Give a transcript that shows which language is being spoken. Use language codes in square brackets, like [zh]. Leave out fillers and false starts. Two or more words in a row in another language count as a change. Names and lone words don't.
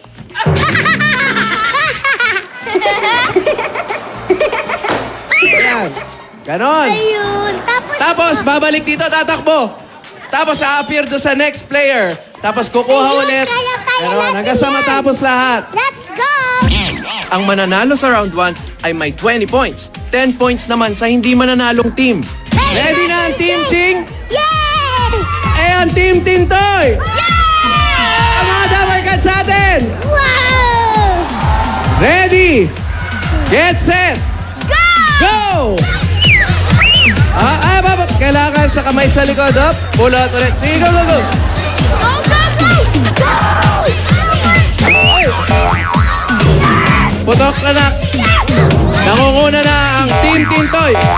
[tl] Ayan. Ganon. Ayun. Tapos, babalik dito, tatakbo. Tapos, a-appear doon sa next player. Tapos, kukuha Ayun, ulit. kaya Ganon, natin hanggang sa yan. matapos lahat. [en] Let's go! [tl] Ang mananalo sa round 1 ay may 20 points. 10 points naman sa hindi mananalong team. [en] Ready [tl] na ang [en] Team Ching? [tl] Yay! Eh, ang Team Tintoy! Ang mga dabarkad sa atin! [en] Wow! Ready! Get set! Go! [tl] Kailangan sa kamay sa likod, up. [en] Pull out [tl] ulit. Sige, [en] go, go, go! Go, go, go! Go! [tl] Ay! Putok na na. Nangunguna na ang Team Tintoy.